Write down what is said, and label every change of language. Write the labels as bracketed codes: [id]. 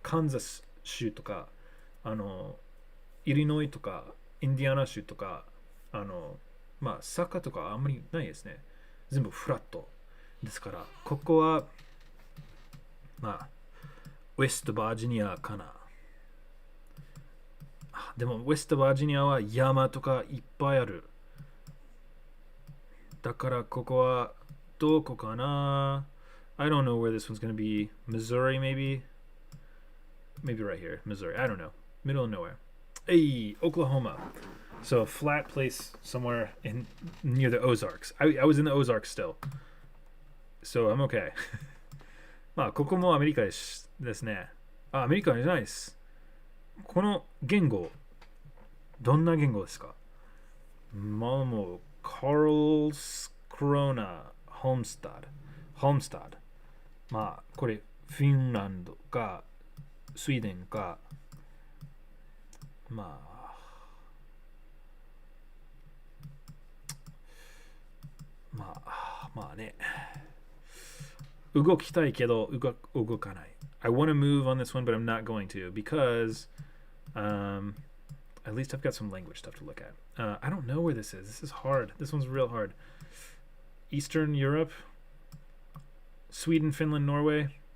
[ja] カンザス州とか、イリノイとか、インディアナ州とか、まあ、坂とかあんまりないですね。全部フラット。ですから、ここは、まあ、ウェストバージニアかな。でも、ウェストバージニアは山とかいっぱいある。だから、ここはどこかな [en] I don't know where this one's going to be. Missouri, maybe? Maybe right here. Missouri. I don't know. Middle of nowhere. Hey, Oklahoma. So a flat place somewhere near the Ozarks. I was in the Ozarks still. So I'm okay. [ja] まあ、ここもアメリカですね。アメリカじゃないです。この言語、どんな言語ですか？マモ、カールスクローナ、ホームスタド。まあ、これ、フィンランドか、スウェーデンか、まあね。動きたいけど動かない。 [en] I want to move on this one, but I'm not going to because at least I've got some language stuff to look at. I don't know where this is. This is hard. This one's real hard. Eastern Europe, Sweden, Finland, Norway.